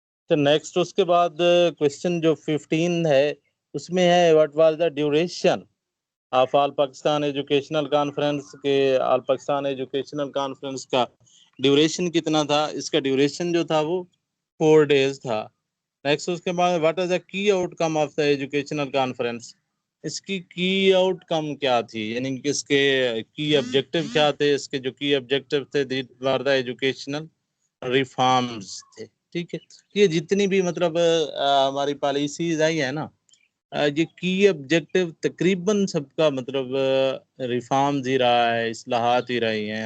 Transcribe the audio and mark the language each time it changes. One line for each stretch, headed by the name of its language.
Urdu: تو نیکسٹ اس کے بعد کوشچن جو 15 ہے اس میں ہے
English: what was the duration of all Pakistan educational conference
Urdu: کے آل پاکستان ایجوکیشنل کانفرنس کا ڈیوریشن کتنا تھا؟ اس کا ڈیوریشن جو تھا وہ 4 days تھا.
English: next
Urdu: اس کے بعد
English: What is the key outcome of the educational conference.
Urdu: اس کی آؤٹ کم کیا تھی یعنی کہ اس کے کی آبجیکٹو کیا تھے؟ اس کے جو کی آبجیکٹو تھے
English: the educational reforms
Urdu: تھے. ٹھیک ہے. یہ جتنی بھی مطلب ہماری پالیسیز آئی ہیں نا یہ کی آبجیکٹو تقریباً سب کا مطلب ریفارمز ہی رہا ہے اصلاحات ہی رہی ہیں.